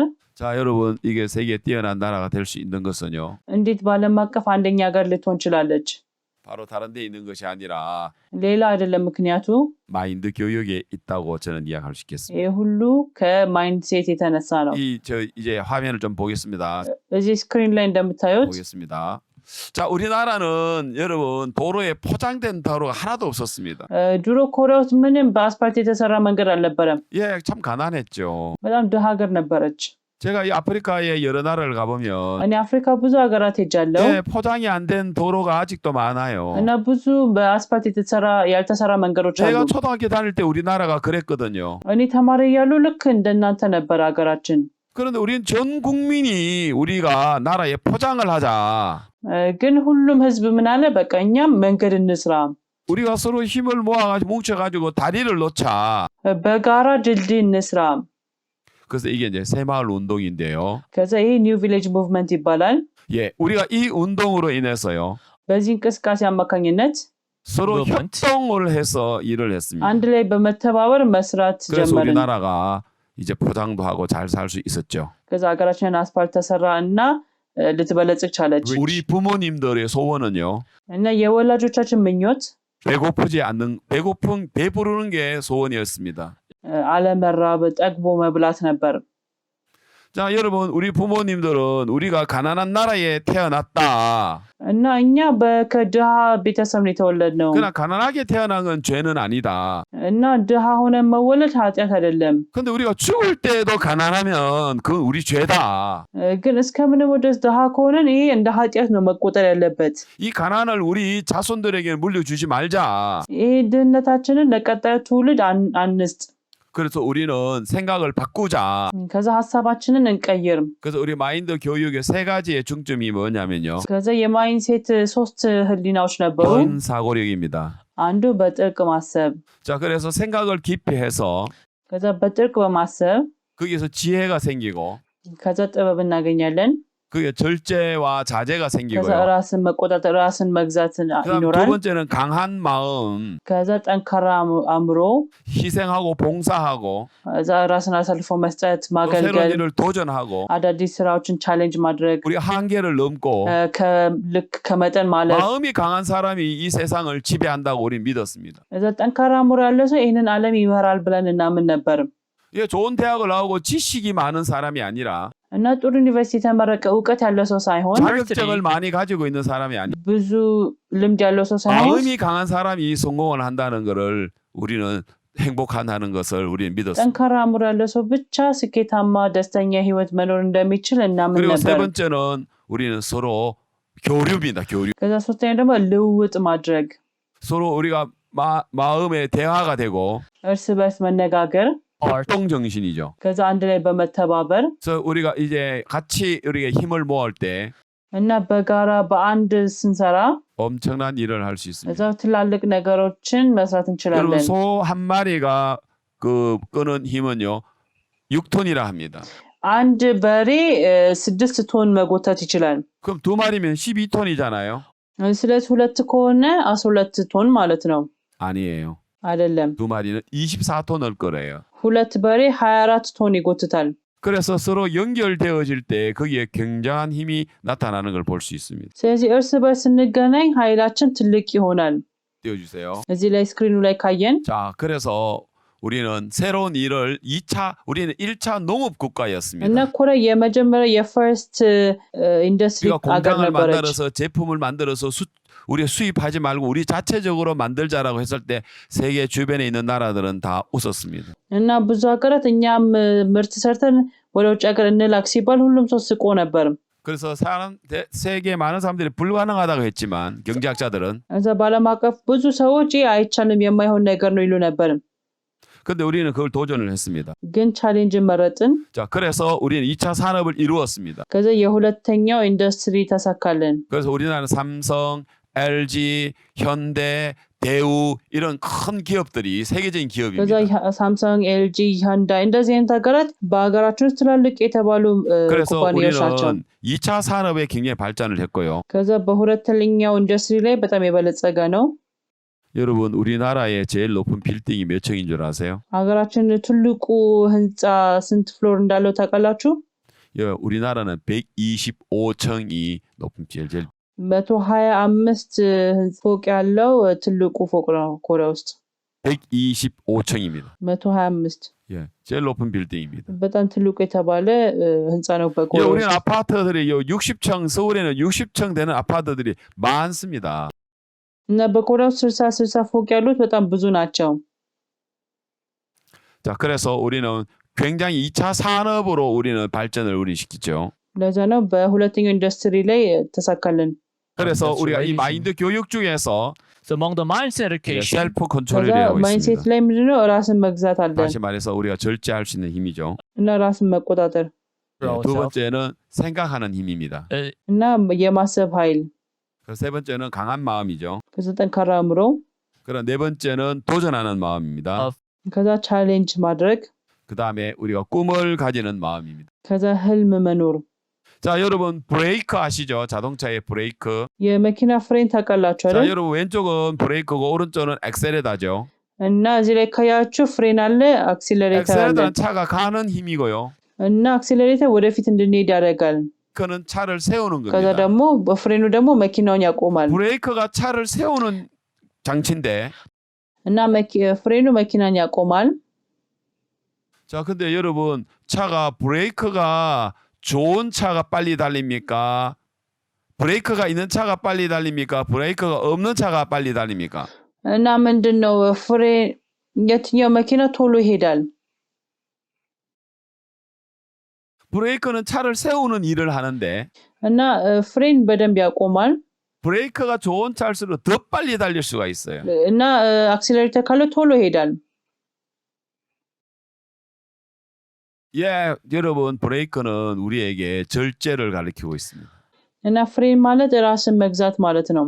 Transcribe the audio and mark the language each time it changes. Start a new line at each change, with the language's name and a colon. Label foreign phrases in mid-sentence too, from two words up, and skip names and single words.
Korean: 자, 여러분 이게 세계 뛰어난 나라가 될 수 있는 것은요.
Amharic: እንዴት በዓለም አቀፍ አንደኛ ሀገር ልትሆን ችላለች?
Korean: 바로 다른 데 있는 것이 아니라
Amharic: ሌላ አይደለም። ምክንያቱ
Korean: 마인드 교육에 있다고 저는 이야기할 수 있겠습니다.
Amharic: ይህ ሁሉ ከማይንድሴት የተነሳ ነው።
Korean: 저 이제 화면을 좀 보겠습니다.
Amharic: እዚህ ስክሪን ላይ እንደምታዩት
Korean: 보겠습니다. 자, 우리나라는 여러분 도로에 포장된 도로가 하나도 없었습니다.
Amharic: ድሮ ኮሪያ ውስጥ ምንም በአስፓልት የተሰራ መንገድ አልነበረም።
Korean: 예, 참 가난했죠.
Amharic: በጣም ድሃ ሀገር ነበረች።
Korean: 제가 이 아프리카의 여러 나라를 가보면
Amharic: እኔ አፍሪካ ብዙ ሀገራት ሄጃለሁ
Korean: 예, 포장이 안 된 도로가 아직도 많아요.
Amharic: እና ብዙ በአስፓልት ያልተሰራ መንገዶች አሉ።
Korean: 제가 초등학교 다닐 때 우리나라가 그랬거든요.
Amharic: እኔ ተማሪ እያለሁ ልክ እንደናንተ ነበር ሀገራችን።
Korean: 그런데 우리는 전 국민이 우리가 나라에 포장을 하자.
Amharic: ግን ሁሉም ህዝብ ምን አለ? በቃ እኛም መንገድ እንስራ፣
Korean: 우리가 서로 힘을 모아가지고 뭉쳐가지고 다리를 놓자.
Amharic: በጋራ ድልድይ እንስራ።
Korean: 그래서 이게 이제 새마을 운동인데요.
Amharic: ከዛ ይሄ
English: new village movement
Amharic: ይባላል።
Korean: 예, 우리가 이 운동으로 인해서요.
Amharic: በዚህ እንቅስቃሴ አማካኝነት
Korean: 서로 Movement. 협동을 해서 일을 했습니다.
Amharic: አንድ ላይ በመተባበር መስራት
Korean: 그래서
Amharic: ጀመርን።
Korean: 우리나라가 이제 포장도 하고 잘 살 수 있었죠.
Amharic: ከዛ ሀገራችን አስፓልት ተሰራ እና ልትበለጽግ ቻለች።
Korean: 우리 부모님들의 소원은요.
Amharic: እና የወላጆቻችን ምኞት
Korean: 배고프지 않는 배부르는 게 소원이었습니다.
Amharic: አለመራብ፣ ጠግቦ መብላት ነበር።
Korean: 자, 여러분 우리 부모님들은 우리가 가난한 나라에 태어났다.
Amharic: እና እኛ ከድሃ ቤተሰብ ነው የተወለድነው።
Korean: 그러나 가난하게 태어난 건 죄는 아니다.
Amharic: እና ድሃ ሆነን መወለድ ኃጢአት አይደለም።
Korean: 근데 우리가 죽을 때도 가난하면 그건 우리 죄다.
Amharic: ግን እስከምንም ድረስ ድሃ ከሆነን ይሄ እንደ ኃጢአት ነው መቆጠር ያለበት።
Korean: 이 가난을 우리 자손들에게 물려주지 말자.
Amharic: ይሄ ድህነታችንን ለቀጣዩ ትውልድ አንስጥ።
Korean: 그래서 우리는 생각을 바꾸자.
Amharic: ከዛ ሀሳባችንን እንቀይር።
Korean: 그래서 우리 마인드 교육의 세 가지의 중점이 뭐냐면요.
Amharic: ከዛ የማይንሴት 3 ህሊናዎች ነበሩ።
Korean: 번사고력입니다.
Amharic: አንዱ በጥልቅ ማሰብ።
Korean: 자, 그래서 생각을 깊이 해서
Amharic: ከዛ በጥልቅ በማሰብ
Korean: 거기에서 지혜가 생기고
Amharic: ከዛ ጥበብ እናገኛለን።
Korean: 그게 절제와 자제가
Amharic: ከዛ
Korean: 생기고요.
Amharic: ራስን መቆጣጠር፣ ራስን መግዛት
Korean: 그다음 두
Amharic: ይኖራል።
Korean: 번째는 강한 마음,
Amharic: ከዛ ጠንካራ አእምሮ፣
Korean: 희생하고 봉사하고
Amharic: ከዛ ራስን አሳልፎ መስጠት፣
Korean: 또 새로운
Amharic: ማገልገል፣
Korean: 일을 도전하고
Amharic: አዳዲስ ስራዎችን ቻሌንጅ ማድረግ፣
Korean: 우리 한계를 넘고
Amharic: ልክ ከመጠን ማለፍ።
Korean: 마음이 강한 사람이 이 세상을 지배한다고 우리 믿었습니다.
Amharic: ከዛ ጠንካራ አእምሮ ያለው ሰው ይህንን ዓለም ይመራል ብለን እናምን ነበር።
Korean: 이게 좋은 대학을 나오고 지식이 많은 사람이 아니라
Amharic: እና ጥሩ ዩኒቨርሲቲ የተመረቀ እውቀት ያለው ሰው ሳይሆን
Korean: 자격증을 많이 가지고 있는 사람이 아니라
Amharic: ብዙ ልምድ ያለው ሰው ሳይሆን
Korean: 마음이 강한 사람이 성공을 한다는 것을 우리는 행복하다는 것을 우리는 믿었습니다.
Amharic: ጠንካራ አእምሮ ያለው ሰው ብቻ ስኬታማ ደስተኛ ህይወት መኖር እንደሚችል እናምን
Korean: 그리고 세
Amharic: ነበር።
Korean: 번째는 우리는 서로 교류입니다. 교류.
Amharic: ከዛ ሶስተኛ ደግሞ ልውውጥ ማድረግ፣
Korean: 서로 우리가 마음의 대화가 되고
Amharic: እርስ በርስ መነጋገር፣
Korean: 협동 정신이죠.
Amharic: ከዛ አንድ ላይ በመተባበር
Korean: 그래서 우리가 이제 같이 우리가 힘을 모을 때
Amharic: እና በጋራ በአንድ ስንሰራ
Korean: 엄청난 일을 할 수 있습니다.
Amharic: እዛው ትላልቅ ነገሮችን መስራት
Korean: 여러분
Amharic: እንችላለን።
Korean: 소 한 마리가 그 끄는 힘은요 6톤이라 합니다.
Amharic: አንድ በሬ 6 ቶን መጎተት ይችላል።
Korean: 그럼 두 마리면 12톤이잖아요.
Amharic: ስለዚህ 2 ከሆነ 12 ቶን ማለት ነው።
Korean: 아니에요.
Amharic: አይደለም።
Korean: 두 마리는 24톤을 거래요.
Amharic: 2 በሬ 24 ቶን ይጎትታል።
Korean: 그래서 서로 연결되어질 때 거기에 굉장한 힘이 나타나는 걸 볼 수 있습니다.
Amharic: ስለዚህ እርስ በርስ ስንገናኝ ኃይላችን ትልቅ ይሆናል።
Korean: 띄워주세요.
Amharic: እዚህ ላይ ስክሪኑ ላይ ካየን
Korean: 자, 그래서 우리는 새로운 일을 우리는 1차 농업 국가였습니다.
Amharic: እና ኮሪያ የመጀመሪያ
English: first industry
Korean: 우리가
Amharic: አገር
Korean: 공장을
Amharic: ነበረች።
Korean: 만들어서 제품을 만들어서 우리 수입하지 말고 우리 자체적으로 만들자라고 했을 때 세계 주변에 있는 나라들은 다 웃었습니다.
Amharic: እና ብዙ ሀገራት እኛም ምርት ሰርተን ወደ ውጭ ሀገር እንላክ ሲባል ሁሉም ሰው ስቆ ነበር።
Korean: 그래서 세계 많은 사람들이 불가능하다고 했지만 경제학자들은
Amharic: እዛ በዓለም አቀፍ ብዙ ሰዎች አይቻልም የማይሆን ነገር ነው ይሉ ነበር።
Korean: 근데 우리는 그걸 도전을 했습니다.
Amharic: ግን ቻሌንጅን መረጥን።
Korean: 자, 그래서 우리는 2차 산업을 이루었습니다.
Amharic: ከዛ የሁለተኛው ኢንዱስትሪ ተሳካልን።
Korean: 그래서 우리나라는 삼성, LG, 현대, 대우 이런 큰 기업들이 세계적인
Amharic: ከዛ
Korean: 기업입니다.
Amharic: ሳምሰንግ፣ ኤልጂ፣ ሃንዳይ እንደዚህ አይነት ሀገራት በሀገራችን ውስጥ ትላልቅ የተባሉ
Korean: 그래서
Amharic: ኩባንያዎች ናቸው።
Korean: 우리는 2차 산업에 굉장히 발전을 했고요.
Amharic: ከዛ በሁለተኛው ኢንዱስትሪ ላይ በጣም የበለጸገ ነው።
Korean: 여러분, 우리나라의 제일 높은 빌딩이 몇 층인 줄 아세요?
Amharic: ሀገራችን ትልቁ ህንፃ ስንት ፍሎር እንዳለው ታውቃላችሁ?
Korean: 예, 우리나라는 125층이 높은 제일
Amharic: 125 ፎቅ ያለው ትልቁ ፎቅ ነው ኮሪያ ውስጥ
Korean: 125층입니다. 125 예, 제일 높은 빌딩입니다.
Amharic: በጣም ትልቁ የተባለ ህንፃ ነው
Korean: 예,
Amharic: በኮሪያ
Korean: 우리는
Amharic: ውስጥ።
Korean: 아파트들이 60층, 서울에는 60층 되는 아파트들이 많습니다.
Amharic: እና በኮሪያ ውስጥ 60 ፎቅ ያሉት በጣም ብዙ ናቸው።
Korean: 자, 그래서 우리는 굉장히 2차 산업으로 우리는 발전을 우리 시키죠.
Amharic: ለዛ ነው በሁለተኛው ኢንዱስትሪ ላይ ተሳካልን።
Korean: 그래서
English: That's
Korean: 우리가 이
English: right.
Korean: 마인드 교육 중에서
English: So among the mindset education,
Korean: 셀프
Amharic: ከዛ
Korean: 컨트롤이라고
Amharic: ማይንሴት
Korean: 있습니다.
Amharic: ላይ ምንድነው ራስን መግዛት አለ
Korean: 다시 말해서 우리가 절제할 수 있는 힘이죠.
Amharic: እና ራስን መቆጣጠር
Korean: 예, 두 번째는 생각하는 힘입니다.
Amharic: እና የማሰብ ኃይል።
Korean: 그 세 번째는 강한 마음이죠.
Amharic: ከዛ ጠንካራ አእምሮ።
Korean: 그럼 네 번째는 도전하는 마음입니다.
Amharic: ከዛ ቻሌንጅ ማድረግ።
Korean: 그 다음에 우리가 꿈을 가지는 마음입니다.
Amharic: ከዛ ህልም መኖር።
Korean: 자, 여러분 브레이크 아시죠? 자동차의 브레이크.
Amharic: የመኪና ፍሬን ታውቃላችሁ
Korean: 자,
Amharic: አይደል?
Korean: 여러분 왼쪽은 브레이크고 오른쪽은 엑셀레다죠.
Amharic: እና እዚህ ላይ ካያችሁ ፍሬን አለ፣ አክሲለሬተር አለ።
Korean: 엑셀레다는 차가 가는 힘이고요.
Amharic: እና አክሲለሬተር ወደፊት እንድንሄድ ያደርጋል።
Korean: 그는 차를 세우는
Amharic: ከዛ
Korean: 겁니다.
Amharic: ደግሞ በፍሬኑ ደግሞ መኪናውን ያቆማል።
Korean: 브레이크가 차를 세우는 장치인데.
Amharic: እና ፍሬኑ መኪናን ያቆማል።
Korean: 자, 근데 여러분 차가 브레이크가 좋은 차가 빨리 달립니까? 브레이크가 있는 차가 빨리 달립니까? 브레이크가 없는 차가 빨리 달립니까?
Amharic: እና ምንድነው የትኛው መኪና ቶሎ ይሄዳል?
Korean: 브레이크는 차를 세우는 일을 하는데
Amharic: እና ፍሬን በደንብ ያቆማል።
Korean: 브레이크가 좋은 차일수록 더 빨리 달릴 수가 있어요.
Amharic: እና አክሲለሬተር ካለ ቶሎ ይሄዳል።
Korean: 예, 여러분 브레이크는 우리에게 절제를 가리키고 있습니다.
Amharic: እና ፍሬን ማለት ራስን መግዛት ማለት ነው።